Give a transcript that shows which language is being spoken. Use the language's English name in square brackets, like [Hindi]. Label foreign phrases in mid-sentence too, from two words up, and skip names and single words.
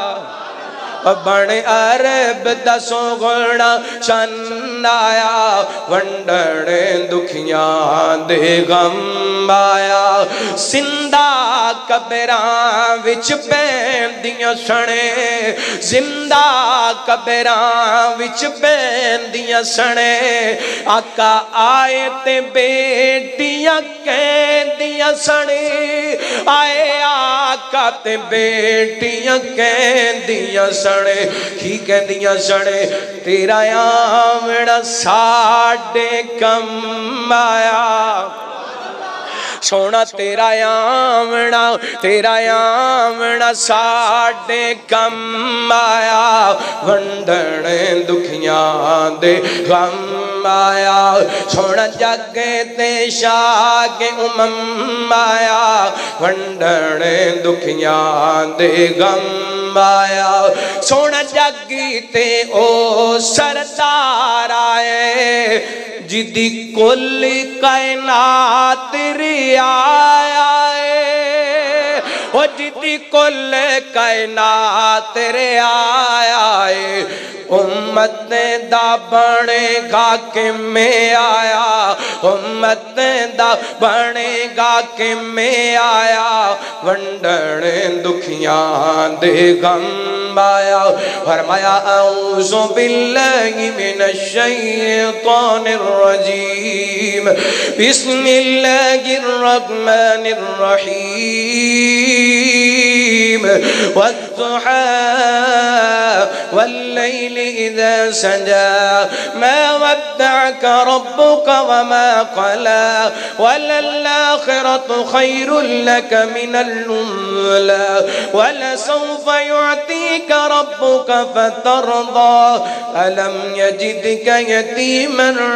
[Punjabi] بن عرب دا سوغنا چن آیا، ونڈن دکھیاں دے غم آیا۔ زندہ قبراں وچ پیندیاں سنے، زندہ قبراں وچ پیندیاں سنے، آقا آئے تے بیٹیاں کہندیاں سنے، آئے آقا تے بیٹیاں کہندیاں سنے، کی کہندیاں سنے، تیرا آمنا ساڈے کم آیا، سونا تیرا آمنا ساڈے کم آیا، ونڈن دکھیاں دے غم آیا۔ سونا جگ تے شاہ امم آیا، ونڈن دکھیاں دے غم آیا۔ سونا جگ تے او سردار آئے، جدی کل کائنات رعایا ہے، وہ جدی کل کائنات رعایا ہے، امت دا بنے گا کہ میں آیا، امت دا بنے گا کہ میں آیا، ونڈن دکھیاں دے غم آیا۔ [Arabic] فرمایا اعوذ باللہ من الشیطان الرجیم، بسم اللہ الرحمن الرحیم، والضحى والليل إذا سجى ما ودعك ربك وما قلى وللآخرة خير لك من الأولى ولسوف يعطيك ربك فترضى ألم يجدك يتيما